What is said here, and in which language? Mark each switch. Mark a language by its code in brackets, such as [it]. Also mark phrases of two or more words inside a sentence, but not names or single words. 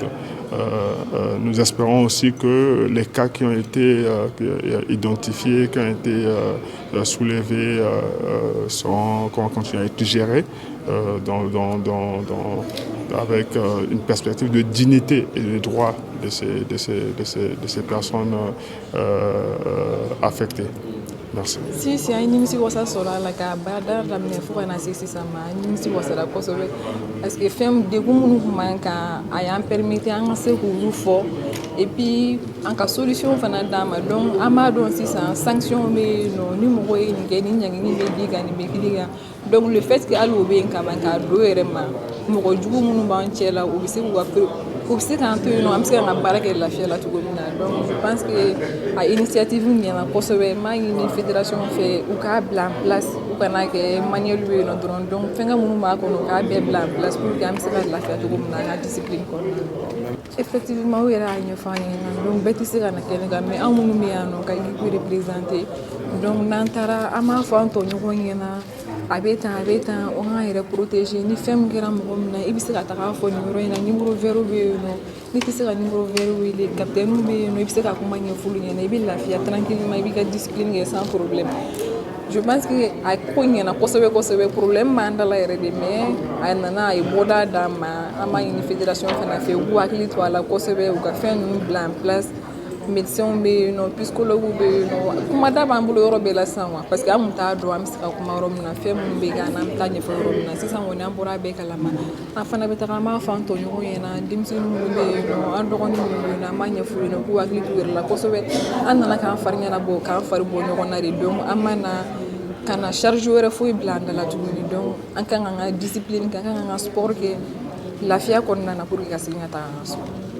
[fr] Nous espérons aussi que les cas qui ont été identifiés, qui ont été soulevés, vont continuer à être gérés avec une perspective de dignité et de droits de ces personnes affectées. Merci. [bm] Si a nimisi wasa sɔrɔ la ka baara daminɛ fo ka na se sisan ma nimisi wasala kosɛbɛ [fr] parce que [bm] fɛn degun minnu tun b'an kan a y'an permettre an ka se k'olu fɔ [fr] et puis [bm] an ka solution fana d'an ma donc an b'a dɔn sisan sanction bɛ yen nɔ ni mɔgɔ ye nin kɛ ni ɲangini bɛ di kan nin bɛ kiri kan [fr] donc le fait que [bm] hali o bɛ yen ka ban k'a don yɛrɛ ma mɔgɔ jugu minnu b'an cɛ la u bɛ se k'an to yen nɔ an bɛ se ka baara kɛ lafiya la cogo min na [fr] donc je pense que [bm] a initiative ɲɛna kosɛbɛ n b'a ɲini fédération fɛ u k'a bila [fr] en place [bm] u kana kɛ manuel bɛ yen nɔ dɔrɔn donc fɛnkɛ minnu b'a kɔnɔ u k'a bɛɛ bila [fr] en place pour que [bm] an bɛ se ka lafiya cogo min na an ka discipline kɔnɔna na. Effectivement u yɛrɛ y'a ɲɛfɔ an ɲɛna donc bɛɛ tɛ se ka na kɛnɛ kan mais an minnu bɛ yan nɔ ka équipe représenter donc n'an taara an b'a fɔ an tɔɲɔgɔn ɲɛna a bɛ tan o k'an yɛrɛ protéger ni fɛn min kɛra mɔgɔ min na i bɛ se ka taga fɔ nin yɔrɔ in na [fr] numéro vert [bm] bɛ yen nɔ n'i tɛ se ka [fr] numéro vert [bm] wele capitaine bɛ yen nɔ i bɛ se ka kuma ɲɛf'olu ɲɛna i bɛ lafiya tranquillement i b'i ka discipline kɛ [fr] sans problème. Je pense que [bm] a ko ɲɛna kosɛbɛ problème b'an da la yɛrɛ de mais a nana a ye bɔda d'an ma an b'a ɲini fédération fana fɛ u k'u hakili to a la kosɛbɛ u ka fɛn ninnu bila [fr] en place. [bm] Médecins bɛ yen nɔ psychologues bɛ yen nɔ kumada b'an bolo yɔrɔ bɛɛ la sisan [fr] quoi parce que [bm] an kun t'a dɔn an bɛ se ka kuma yɔrɔ min na fɛn minnu bɛ k'an na an bɛ taa ɲɛfɔ yɔrɔ min na sisan kɔni an bɔra a bɛɛ kalama an fana bɛ taga an b'a fɔ an tɔɲɔgɔnw ɲɛna denmisɛnnin minnu bɛ yen nɔ an dɔgɔnin minnu bɛ yen nɔ an b'a ɲɛf'u ɲɛna k'u hakili t'u yɛrɛ la kosɛbɛ an nana k'an fari ɲɛnabɔ k'an fari bɔ ɲɔgɔn na de donc an ma na ka na charge wɛrɛ foyi bila an da la tuguni donc an kan k'an ka discipline kɛ an kan k'an ka sport kɛ lafiya kɔnɔna na [fr] pour que [bm] ka segin ka taa an ka so.